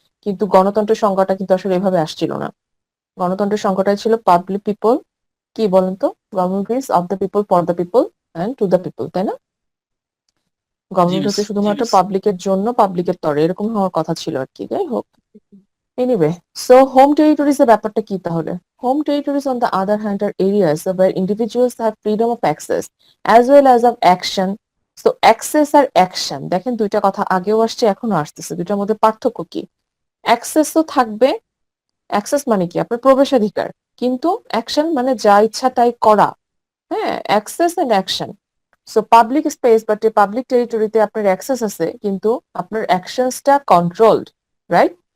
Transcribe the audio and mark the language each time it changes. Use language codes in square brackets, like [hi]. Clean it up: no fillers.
[bn] কিন্তু গণতন্ত্রের সংজ্ঞাটা কিন্তু আসলে এভাবে আসছিল না, গণতন্ত্রের সংজ্ঞাটাই ছিল পাবলিক পিপল কি বলেন তো? [en] government is of the people, for the people and to the people, [bn] তাই না? গভর্নমেন্ট হচ্ছে শুধুমাত্র পাবলিকের জন্য, পাবলিকের তরে, এরকম হওয়ার কথা ছিল আর কি। যাই হোক, এনিওয়ে, সো হোম টেরিটরিজ এর ব্যাপারটা কি তাহলে? [en] Home territories on the other hand are areas where individuals have freedom of access as well as of action. [bn] So access আর action, দেখেন দুইটা কথা আগেও আসছে এখনো আসতেছে, দুইটার মধ্যে পার্থক্য কি? অ্যাক্সেস তো থাকবে, অ্যাক্সেস মানে কি আপনার প্রবেশাধিকার, কিন্তু অ্যাকশন মানে যা ইচ্ছা তাই করা। হ্যাঁ, access and action. So public space but public টেরিটরিতে আপনার অ্যাক্সেস আছে, কিন্তু আপনার অ্যাকশনসটা কন্ট্রোলড, রাইট?